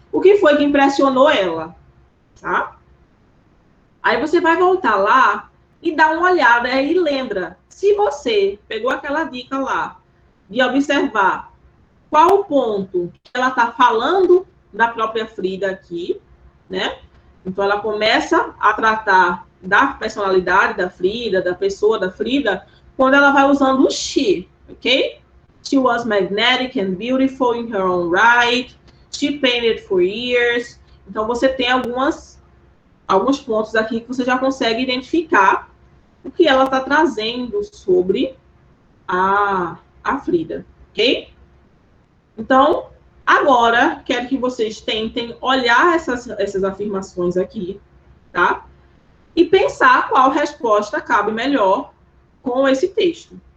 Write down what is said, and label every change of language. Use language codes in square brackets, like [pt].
[pt] O que foi que impressionou ela, tá? Aí você vai voltar lá e dar uma olhada e lembra, se você pegou aquela dica lá de observar qual o ponto que ela está falando da própria Frida aqui, né? Então, ela começa a tratar da personalidade da Frida, da pessoa da Frida, quando ela vai usando o she, ok? [en] She was magnetic and beautiful in her own right. She painted for years. [pt] Então, você tem alguns pontos aqui que você já consegue identificar o que ela está trazendo sobre a Frida, ok? Então, agora, quero que vocês tentem olhar essas afirmações aqui, tá? E pensar qual resposta cabe melhor com esse texto.